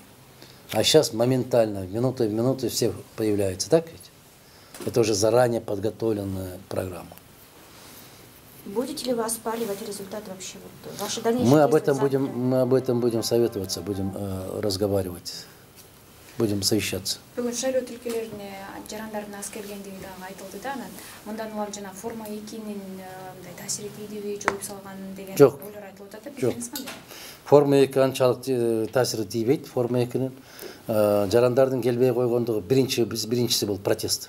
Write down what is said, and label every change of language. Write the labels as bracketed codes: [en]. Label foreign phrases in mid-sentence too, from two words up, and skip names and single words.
[ru] А сейчас моментально, минута в минуту все появляются, так ведь? Это уже заранее подготовленная программа. Будете ли вы оспаривать результат вообще? Вот, ваши дальнейшие Мы об этом будем советоваться, будем разговаривать, будем совещаться. [ky] Бүгүн шайлоо тилкелерине жарандардын аз келгендиги дагы айтылды да, анан мындан улам жана форма 2-нин мындай таасири тийдиби, жоюп салган деген ойлор айтылып жатат. Пикириңиз кандай? Форма 2 анчалык таасири тийбейт. Форма 2-нин жарандардын келбей койгондугу биринчиси бул протест.